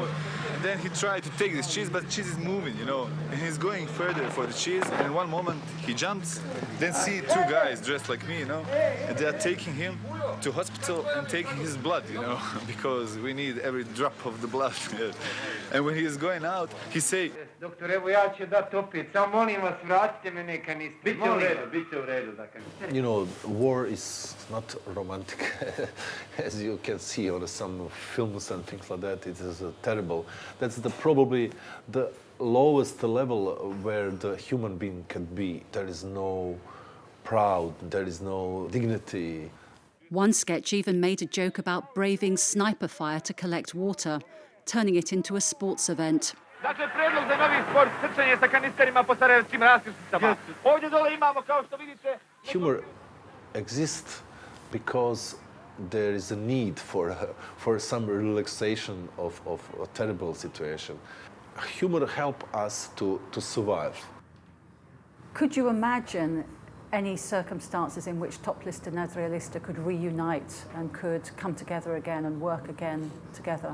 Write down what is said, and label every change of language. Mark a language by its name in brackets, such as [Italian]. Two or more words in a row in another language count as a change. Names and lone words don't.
[English] And then he tried to take this cheese, but the cheese is moving, you know, and he's going further for the cheese, and in one moment he jumps, then see two guys dressed like me, you know, and they are taking him to hospital and taking his blood, you know, because we need every drop of the blood. And when he is going out, he say, [Bosnian] Doktor, evo ja ću dati opet, samo molim vas, vratite me neka niste. Biće u redu, dakle. [English] You know, war is not romantic, as you can see on some films and things like that. It is terrible. That's probably the lowest level where the human being can be. There is no proud, there is no dignity. One sketch even made a joke about braving sniper fire to collect water, turning it into a sports event. [Bosnian] Dakle, predlog za novi sport, trčanje sa kanisterima po sarajevskim raskrsnicama. Ovdje dole imamo, kao što vidite... [English] Humor exists because there is a need for some relaxation of a terrible situation. Humor helps us to survive. Could you imagine any circumstances in which Top Lister and nadrealista could reunite and could come together again and work again together?